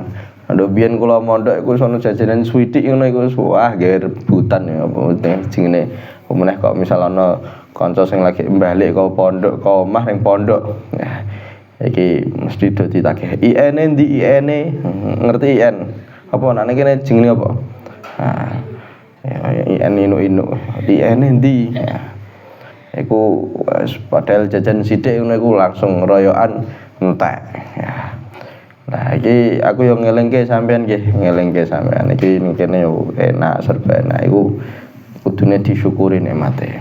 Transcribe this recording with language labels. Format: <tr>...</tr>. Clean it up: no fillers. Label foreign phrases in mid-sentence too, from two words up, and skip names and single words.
<jv>Nduk biyen kula mondok iku sono jajanan switik ngono iku wah nggih rebutan ya apa jenenge. Pemeneh kok misal ana kanca sing lagi mbalik ke pondok ke omah ning pondok. Nah, iki mesti do ditagih. IN-e ndi IN-e? Ngerti IN? Apa nek kene jenenge apa? Nah, ya IN inu-inu. IN-e ndi? iku padahal jajan sithik ngono iku langsung royokan entek ya. Nah iki aku yo ngelingke sampean iki kene yo enak serba enak iku kudune disyukuri nikmate.</jv>